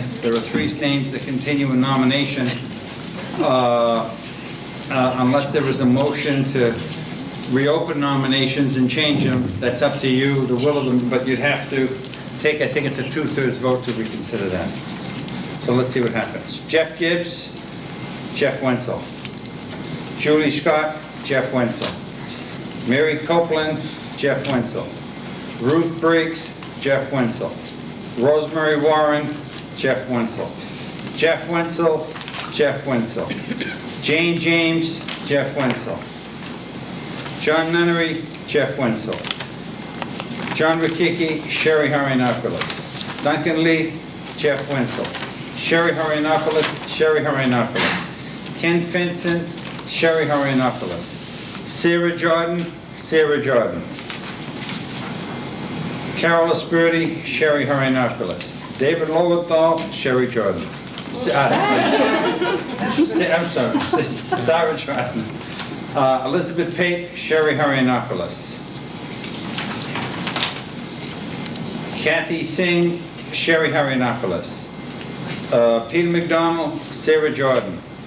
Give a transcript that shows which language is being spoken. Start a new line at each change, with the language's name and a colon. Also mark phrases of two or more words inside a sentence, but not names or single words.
English: There are 3 names that continue in nomination. Unless there is a motion to reopen nominations and change them, that's up to you, the will of them, but you'd have to take, I think it's a 2/3 vote to reconsider that. So let's see what happens. Jeff Gibbs, Jeff Wenzel. Julie Scott, Jeff Wenzel. Mary Copeland, Jeff Wenzel. Ruth Briggs, Jeff Wenzel. Rosemary Warren, Jeff Wenzel. Jeff Wenzel, Jeff Wenzel. Jane James, Jeff Wenzel. John Nunnery, Jeff Wenzel. John Rikiki, Sherry Harianopoulos. Duncan Leith, Jeff Wenzel. Sherry Harianopoulos, Sherry Harianopoulos. Ken Finson, Sherry Harianopoulos. Sarah Jordan, Sarah Jordan. Carol Esperti, Sherry Harianopoulos. David Lowenthal, Sherry Jordan. I'm sorry, Sarah Jordan. Elizabeth Pate, Sherry Harianopoulos. Kathy Singh, Sherry Harianopoulos. Peter McDonald, Sarah Jordan.